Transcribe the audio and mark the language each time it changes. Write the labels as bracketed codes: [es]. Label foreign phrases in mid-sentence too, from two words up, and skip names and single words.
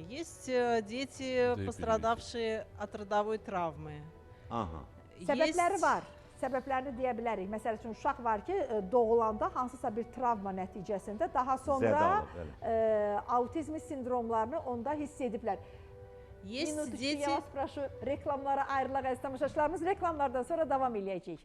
[ru] Есть дети, Да и пострадавшие от родовой травмы. Aha. [az] Səbəbləri [ru] Есть- [az] var. Səbəblərini deyə bilərik. Məsəl üçün, uşaq var ki, doğulanda hansısa bir travma nəticəsində daha sonra alıb, autizm sindromlarını onda hiss ediblər. [ru] Есть Minutuşku, дети... [az] yavaş proшу, reklamlara ayrılaq əziz tamaşaçılarımız. Reklamlardan sonra davam eləyəcəyik.